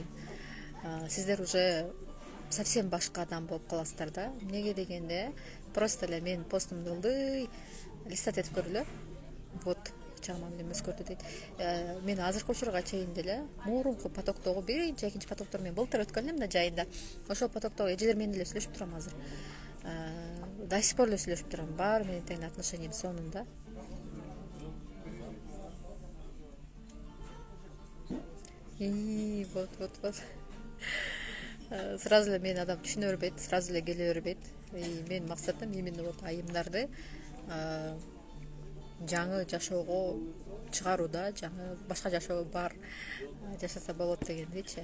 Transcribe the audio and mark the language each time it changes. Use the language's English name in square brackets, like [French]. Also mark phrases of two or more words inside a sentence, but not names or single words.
[Kyrgyz] Сиздер [Russian] уже совсем [Kyrgyz] башка адам болуп каласыздар да. Эмнеге дегенде, просто эле мен постумду ылдый листать этип көрүлө. Вот, чагыман эле өзгөрдү дейт. Мен азыркы учурга чейин деле мурунку потоктогу биринчи, экинчи потоктор мен былтыр өткөн элем да жайында. Ошол потоктогу эжелер менен эле сүйлөшүп турам азыр. [Russian] До сих пор [Kyrgyz] эле сүйлөшүп турам. Баары менен тең отношениям сонунда. Вот. Сразу эле мен адам түшүнө бербейт, сразу эле келе бербейт. Мен максатым [Russian] именно вот [Kyrgyz] айымдарды жаңы жашоого чыгарууда, жаңы башка жашоо бар жашаса болот дегендейчи.